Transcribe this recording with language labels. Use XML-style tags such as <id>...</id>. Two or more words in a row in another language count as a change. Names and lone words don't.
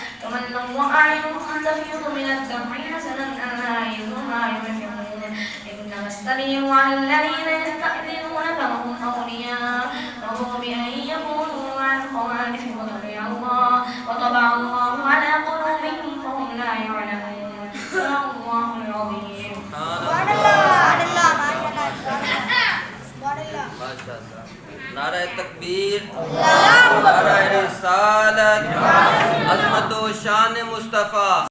<ar>تولوا وأعينهم تفيض من الدمع حسنا ألا يجدوا ما ينفقون إنما السبيل على الذين يستأذنونك وهم أولياء رضوا بأن يكونوا مع الخوالف وطبع الله على قلوبهم فهم لا يعلمون صدق الله العظيم. سبحان الله</ar> <ur>ماشاءاللہ نعرہ تکبیر نعرہ رسالت عظمت و شان مصطفیٰ</ur>